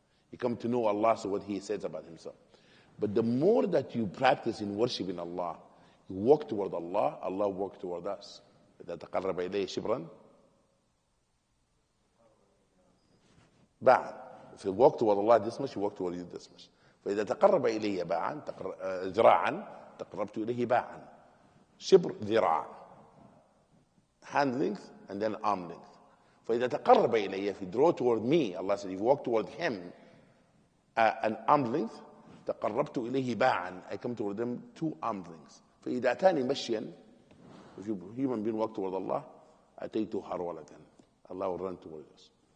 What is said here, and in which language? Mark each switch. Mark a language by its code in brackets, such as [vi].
[en] You come to know Allah, so what He says about Himself. But the more that you practice in worshiping Allah, you walk toward Allah, Allah walks toward us. [ar] إذا تقرب إليه شبرا باعا. [en] If you walk toward Allah this much, you walk toward you this much. [ar] فإذا تقرب إلي باعا ذراعا تقربت إليه باعا. شبر ذراع. [en] Hand length and then arm length. [ar] فإذا تقرب إلي, [en] if you draw toward me, Allah said, if you walk toward Him an arm length, [ar] تقربت إليه باعا, [en] I come toward them 2 arm lengths. [ar] فإذا أتاني مشيا, [en] if you human being walk toward Allah, [ar] أتيته هرولة, [en] Allah will run toward us.